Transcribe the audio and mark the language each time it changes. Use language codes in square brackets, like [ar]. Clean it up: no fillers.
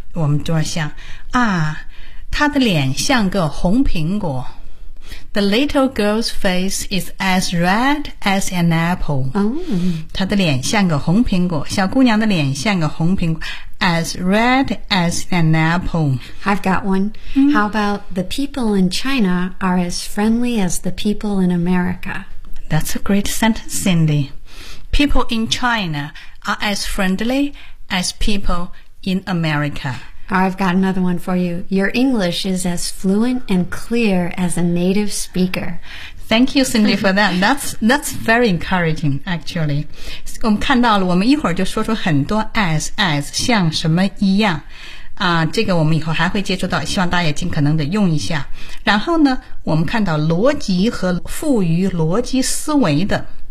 [zh] 我们就要想啊，他的脸像个红苹果。 [en] The little girl's face is as red as an apple. [zh] 她的脸像个红苹果，小姑娘的脸像个红苹果。 [en] As red as an apple. I've got one. How about the people in China are as friendly as the people in America? That's a great sentence, Cindy. People in China are as friendly as people in America. I've got another one for you. Your English is as fluent and clear as a native speaker. Thank you, Cindy, for that. That's very encouraging, actually. [zh] 我们看到了，我们一会儿就说出很多 as 像什么一样啊，这个我们以后还会接触到，希望大家尽可能的用一下。然后呢，我们看到逻辑和赋予逻辑思维的